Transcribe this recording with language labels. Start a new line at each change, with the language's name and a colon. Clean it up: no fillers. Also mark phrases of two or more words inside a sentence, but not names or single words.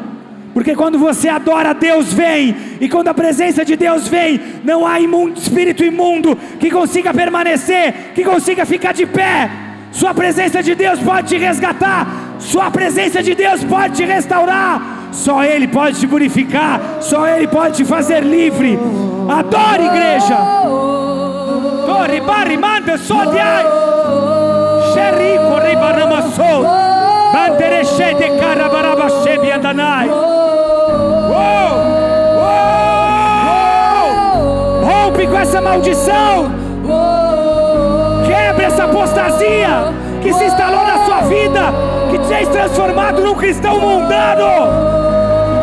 Portuguese: Porque quando você adora, Deus vem, e quando a presença de Deus vem, não há espírito imundo que consiga permanecer, que consiga ficar de pé. Sua presença de Deus pode te resgatar, sua presença de Deus pode te restaurar, só Ele pode te purificar, só Ele pode te fazer livre. Adore, igreja. Torre barri manda sodiai, xerico ribaramassou, bandereche de carabarabachebe andanai. Rompe com essa maldição, quebre essa apostasia que se instalou na sua vida, que te fez transformado num cristão mundano.